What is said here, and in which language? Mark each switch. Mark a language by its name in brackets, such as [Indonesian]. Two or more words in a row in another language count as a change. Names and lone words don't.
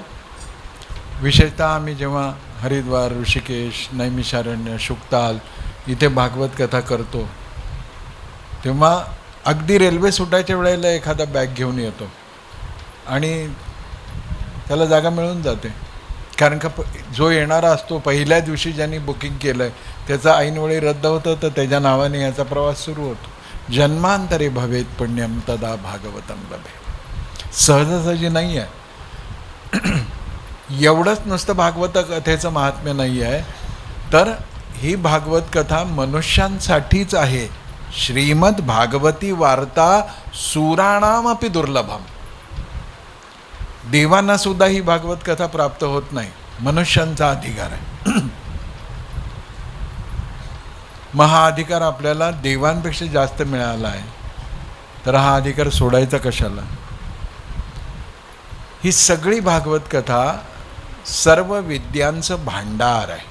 [Marathi] विशेषतः आम्ही जेव्हा हरिद्वार, ऋषिकेश, नैमिषारण्य, शुकताल इथे भागवत कथा करतो तेव्हा अगदी रेल्वे सुटायच्या वेळेला एखादा बॅग घेऊन येतो आणि त्याला जागा मिळून जाते. कारण का जो येणारा असतो पहिल्या दिवशी ज्यांनी बुकिंग केलं आहे त्याचं ऐनवेळी रद्द होतं, तर त्याच्या नावाने याचा प्रवास सुरू होतो. [Sanskrit] जन्मांतरे भवेत पुण्यम तदा भागवतम लभे. [Marathi] सहजासहजी नाही आहे. एवढंच नुसतं भागवत कथेचं महात्म्य नाही आहे, तर ही भागवत कथा मनुष्यांसाठीच आहे. [Sanskrit] श्रीमद भागवती वार्ता सुराणामपि दुर्लभम. [Marathi] देवांना सुद्धा ही भागवत कथा प्राप्त होत नाही, मनुष्यांचा अधिकार आहे. मग हा अधिकार आपल्याला देवांपेक्षा जास्त मिळाला आहे, तर हा अधिकार सोडायचा कशाला? ही सगळी भागवत कथा सर्व विद्यांचं भांडार आहे.